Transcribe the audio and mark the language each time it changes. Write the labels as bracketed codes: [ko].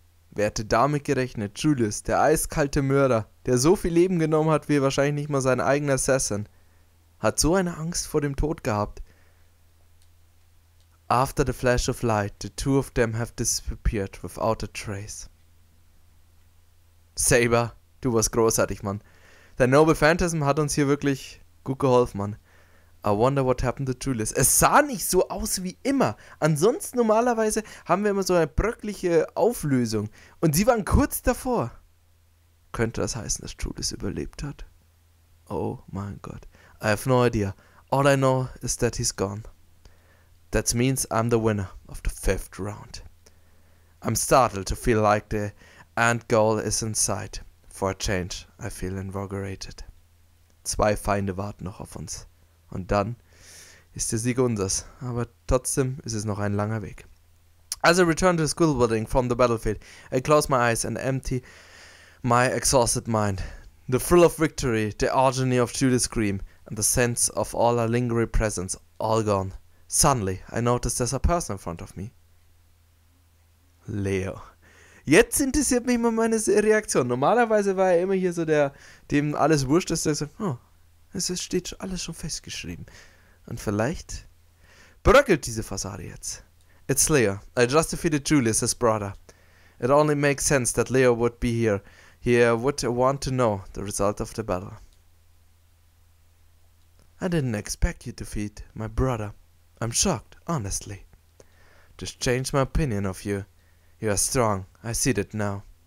[de] Wer hätte damit gerechnet? Julius, der eiskalte Mörder, der so viel Leben genommen hat wie wahrscheinlich nicht mal sein eigener Assassin, hat so eine Angst vor dem Tod gehabt. [en] After the flash of light, the two of them have disappeared without a trace. [de] Saber, du warst großartig, Mann. Dein Noble Phantasm hat uns hier wirklich gut geholfen, Mann. [en] I wonder what happened to Julius. [de] Es sah nicht so aus wie immer. Ansonsten normalerweise haben wir immer so eine bröckliche Auflösung. Und sie waren kurz davor. Könnte das heißen, dass Julius überlebt hat? Oh mein Gott. [en] I have no idea. All I know is that he's gone. That means I'm the winner of the 5th round. I'm startled to feel like the end goal is in sight. For a change, I feel invigorated. [de] 2 Feinde warten noch auf uns. Und dann ist der Sieg unseres. Aber trotzdem ist es noch ein langer Weg. [en] As I return to the school building from the battlefield, I close my eyes and empty my exhausted mind. The thrill of victory, the agony of Julius' scream, and the sense of all our lingering presence, all gone. Suddenly, I notice there's a person in front of me. Leo. [de] Jetzt interessiert mich mal meine Reaktion. Normalerweise war er immer hier so der, dem alles wurscht ist, der sagt, oh, es steht alles schon festgeschrieben. Und vielleicht bröckelt diese Fassade jetzt. [en] It's Leo. I just defeated Julius, his brother. It only makes sense that Leo would be here. He would want to know the result of the battle. I didn't expect you to defeat my brother. I'm shocked, honestly. Just changed my opinion of you. You are strong. I see that now.